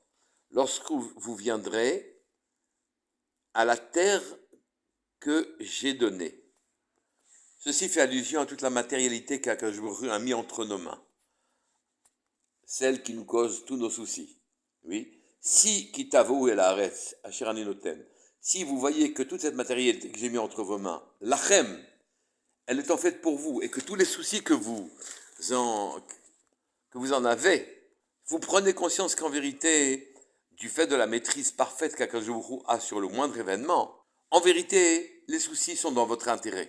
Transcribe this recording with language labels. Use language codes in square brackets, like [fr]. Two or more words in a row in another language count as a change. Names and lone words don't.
[fr] Lorsque vous viendrez à la terre que j'ai donnée. Ceci fait allusion à toute la matérialité qu'Akadosh Baruch Hu a mis entre nos mains. Celle qui nous cause tous nos soucis. Oui. [he] כי תבואו אל הארץ אשר אני נותן, [fr] si vous voyez que toute cette matérialité que j'ai mis entre vos mains, lachem, elle est en fait pour vous, et que tous les soucis que vous en avez, vous prenez conscience qu'en vérité, du fait de la maîtrise parfaite qu'Akadosh Baruch Hu a sur le moindre événement, en vérité, les soucis sont dans votre intérêt.